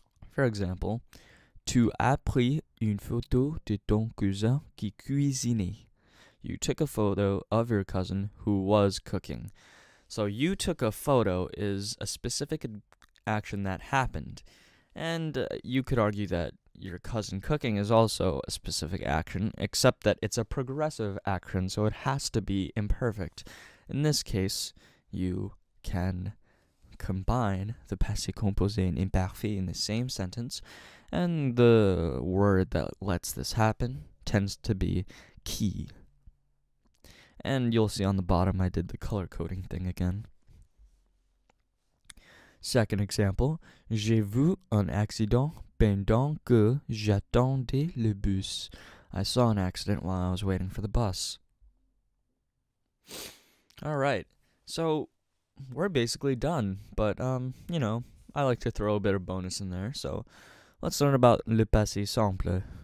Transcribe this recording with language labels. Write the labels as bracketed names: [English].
[English] For example, [French] tu as pris une photo de ton cousin qui cuisinait. [English] You took a photo of your cousin who was cooking. So you took a photo is a specific action that happened. And you could argue that your cousin cooking is also a specific action, except that it's a progressive action, so it has to be imperfect. In this case, you can combine the passé composé and imparfait in the same sentence, and the word that lets this happen tends to be qui. And you'll see on the bottom I did the color coding thing again. Second example, [French] j'ai vu un accident pendant que j'attendais le bus. [English] I saw an accident while I was waiting for the bus. Alright, so we're basically done, but, I like to throw a bit of bonus in there, so let's learn about le passé simple.